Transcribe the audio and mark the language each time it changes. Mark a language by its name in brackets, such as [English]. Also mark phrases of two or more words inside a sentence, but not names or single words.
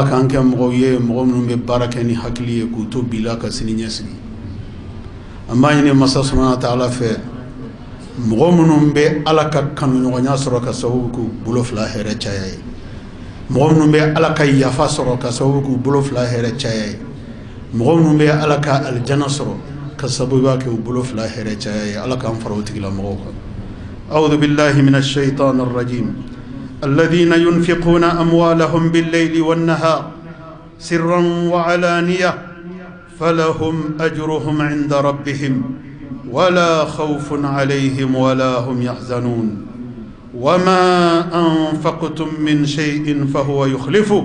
[Bambara] k'an kɛ mɔgɔw ye mɔgɔ minnu bɛ baara kɛ ni hakili ye k'u to bila ka sini ɲɛsigi an b'a ɲini masa [Arabic] سبحانه وتعالى [Bambara] fɛ mɔgɔ minnu bɛ ala ka kanuɲɔgɔnya sɔrɔ ka sababu k'u bolo fila hɛrɛ caya ye mɔgɔ minnu bɛ ala ka yafa sɔrɔ ka sababu k'u bolo fila hɛrɛ caya ye mɔgɔ minnu bɛ ala ka alijana sɔrɔ ka sababu k'u bolo fila hɛrɛ caya ye ala k'an fara o tigilamɔgɔw kan [Arabic] أعوذ بالله من الشيطان الرجيم الذين ينفقون أموالهم بالليل والنهار سرا وعلانية فلهم أجرهم عند ربهم ولا خوف عليهم ولا هم يحزنون وما أنفقتم من شيء فهو يخلفه